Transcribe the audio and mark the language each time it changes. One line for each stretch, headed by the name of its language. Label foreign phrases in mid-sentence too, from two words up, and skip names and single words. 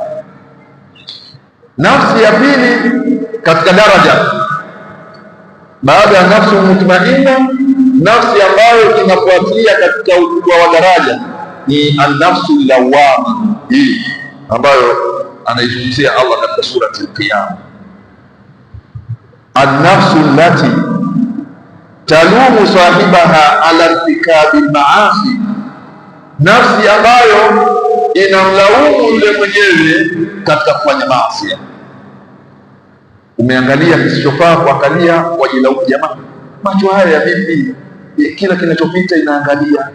Swahili: Nafsi ya pili katika daraja baada ya
Arabic: النفس المطمئنة,
Swahili: nafsi ambayo inafuatia katika ukubwa wa daraja ni
Arabic: النفس اللوامة,
Swahili: hii ambayo anaizungumzia Allah katika surati al-Qiyama.
Arabic: النفس التي تلوم صاحبها على ارتكاب المعاصي,
Swahili: nafsi ambayo inamlaumu yule mwenyewe katika kufanya maasi. Umeangalia kisichofaa kuangalia, wajilaumu. Jamaa, macho haya ya vipi? Kila kinachopita inaangalia.